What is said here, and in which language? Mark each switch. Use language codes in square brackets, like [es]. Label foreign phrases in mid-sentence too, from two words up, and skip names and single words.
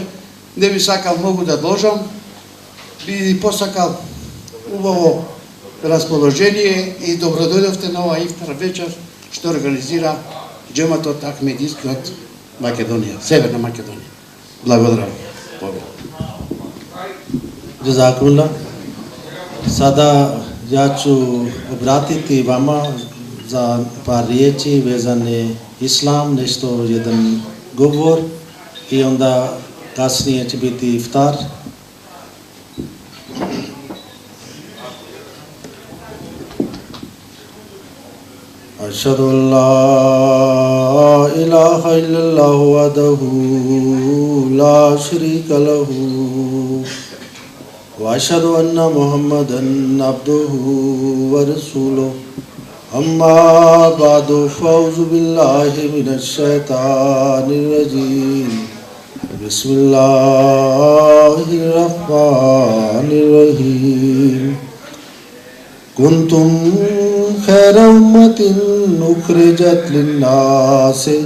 [mk] Не би сакал многу да должам, би посакал убаво расположение и добродојдовте на ова ифтар вечер што организира Džematот Ахмедиски од Македонија, Северна Македонија. Благодарам. Джазакулла. [bs] Sada ja ću obratiti vama za par riječi vezane islam, nešto jedan govor i onda kasnije će biti iftar. [ar] أشهد أن لا إله إلا الله وحده لا شريك له وأشهد أن محمدا عبده ورسوله أما بعد فأعوذ بالله من الشيطان الرجيم بسم الله الرحمن الرحيم كنتم خير أمة أخرجت للناس